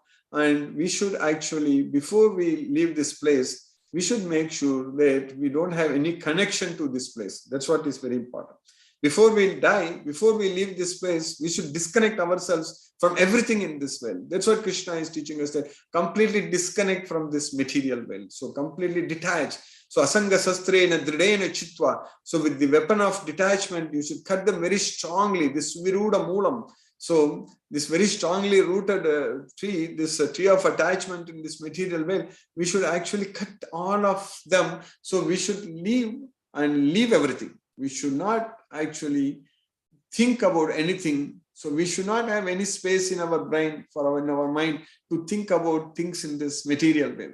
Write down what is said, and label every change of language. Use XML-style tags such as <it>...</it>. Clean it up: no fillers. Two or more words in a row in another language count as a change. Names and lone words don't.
<en>And we should actually, before we leave this place, we should make sure that we don't have any connection to this place. That's what is very important. Before we die, before we leave this place, we should disconnect ourselves from everything in this well. That's what Krishna is teaching us, that completely disconnect from this material well. So completely detach.</en> <sa>So असङ्गशस्त्रेण दृढेन छित्त्वा.</sa> <en>So with the weapon of detachment, you should cut them very strongly. This</en> <sa>विरूढमूलम्.</sa> <en>So this very strongly rooted tree, this tree of attachment in this material well, we should actually cut all of them. So we should leave and leave everything. We should not actually think about anything. So we should not have any space in our brain, in our mind, to think about things in this material way.</en>